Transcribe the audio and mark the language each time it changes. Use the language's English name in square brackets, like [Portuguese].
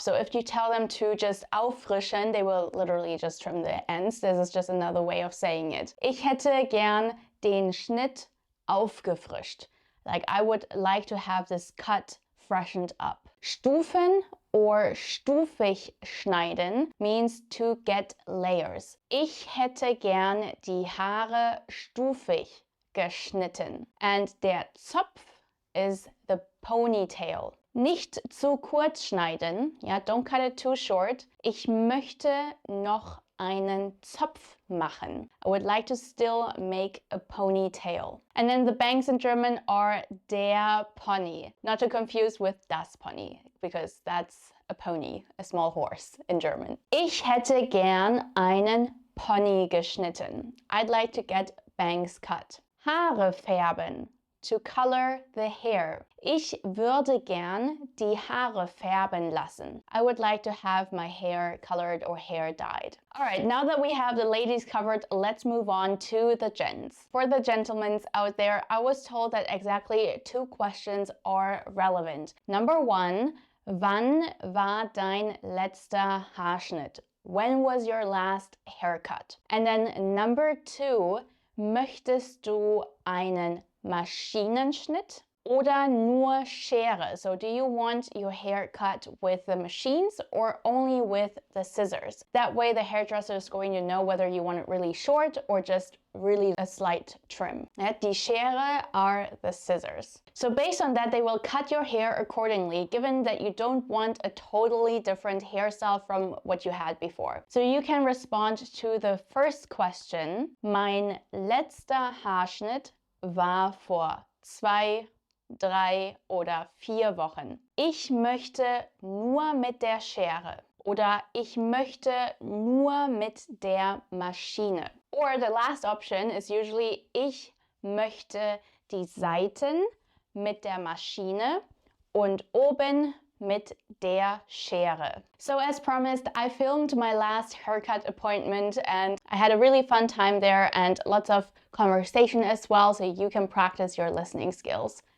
[English] So if you tell them to just auffrischen, they will literally just trim the ends. This is just another way of saying it. [German] Ich hätte gern den Schnitt aufgefrischt. [English] Like, I would like to have this cut freshened up. Stufen or [German] stufig schneiden [English] means to get layers. [German] Ich hätte gern die Haare stufig geschnitten. [English] And der Zopf is the ponytail. [German] Nicht zu kurz schneiden. [English] Yeah, don't cut it too short. [German] Ich möchte noch einen Zopf machen. [English] I would like to still make a ponytail. And then the bangs in German are der Pony. Not to confuse with das Pony, because that's a pony, a small horse in German. [German] Ich hätte gern einen Pony geschnitten. [English] I'd like to get bangs cut. [German] Haare färben, [English] to color the hair. [German] Ich würde gern die Haare färben lassen. [English] I would like to have my hair colored or hair dyed. Alright, now that we have the ladies covered, let's move on to the gents. For the gentlemen out there, I was told that exactly 2 questions are relevant. Number 1, [German] wann war dein letzter Haarschnitt? [English] When was your last haircut? And then number 2, [German] möchtest du einen Maschinenschnitt oder nur Schere? [English] So do you want your hair cut with the machines or only with the scissors? That way the hairdresser is going to know whether you want it really short or just really a slight trim. Die Schere are the scissors. So based on that, they will cut your hair accordingly, given that you don't want a totally different hairstyle from what you had before. So you can respond to the first question. [German] Mein letzter Haarschnitt war vor 2, 3 oder 4 Wochen. Ich möchte nur mit der Schere. Oder ich möchte nur mit der Maschine. [English] Or the last option is usually [German] ich möchte die Seiten mit der Maschine und oben mit der Schere. [English] So as promised, I filmed my last haircut appointment and I had a really fun time there and lots of conversation as well, so you can practice your listening skills.